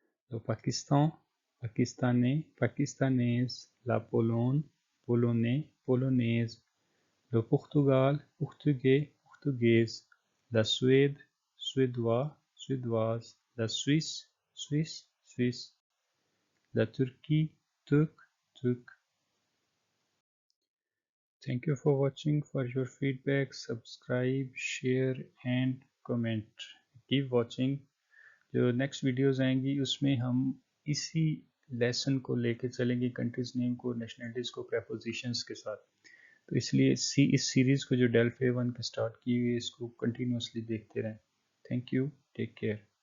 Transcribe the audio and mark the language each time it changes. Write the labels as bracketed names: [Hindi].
[French] le Pakistan, Pakistanais, Pakistanaise, la Pologne, Polonais, Polonaise, le Portugal, Portugais, Portugaise, la Suède, Suédois, Suédoise, la Suisse, Suisse, Suisse, la Turquie, Turc, Turc. [English] Thank you for watching. For your feedback, subscribe, share and comment. Keep watching. [Urdu] جو next videos آئیں گی اس میں ہم اسی lesson کو لے کے چلیں گے, کنٹریز نیم کو, نیشنلٹیز کو, پریپوزیشنز کے ساتھ. تو اس لیے اس سیریز کو جو ڈیلف A1 پہ سٹارٹ کی ہوئی ہے اس کو کنٹینیوسلی دیکھتے رہیں. Thank you, take care.